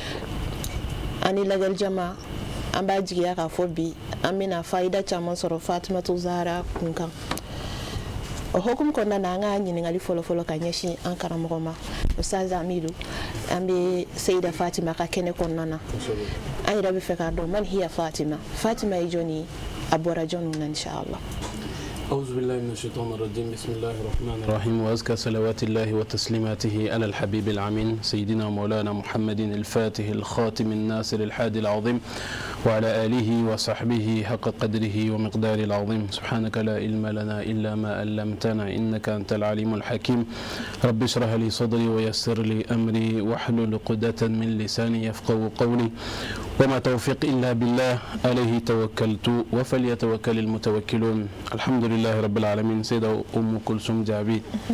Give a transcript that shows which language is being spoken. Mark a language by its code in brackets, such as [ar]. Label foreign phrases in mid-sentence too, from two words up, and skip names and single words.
[bm] ani lagɛli jama an b'a jigiya k'a fɔ bi an bɛna fayida caman sɔrɔ Fatimatu Zahra kun kan o hukum kɔnɔna na an ka ɲininkali fɔlɔfɔlɔ ka ɲɛsin an karamɔgɔ ma Ustaz Hamidou an bɛ Seyida Fatima ka kɛnɛ kɔnɔna na an yɛrɛ bɛ fɛ k'a dɔn [ar] من هي [bm] Fatima ye jɔn ye a bɔra jɔn na inshallah [ar] أعوذ بالله من الشيطان الرجيم بسم الله الرحمن الرحيم وأزكى صلوات الله وتسليماته على الحبيب العمين سيدنا مولانا محمد الفاتح الخاتم الناصر الحادي العظيم وعلى آله وصحبه حق قدره ومقدار العظيم سبحانك لا علم لنا إلا ما علمتنا إنك أنت العليم الحكيم رب اشرح لي صدري ويسر لي أمري واحلل عقدة من لساني يفقهوا قولي وما توفيق إلا بالله عليه توكلت وفليتوكل المتوكلون الحمد لله رب العالمين سيدة أم كلثوم جابي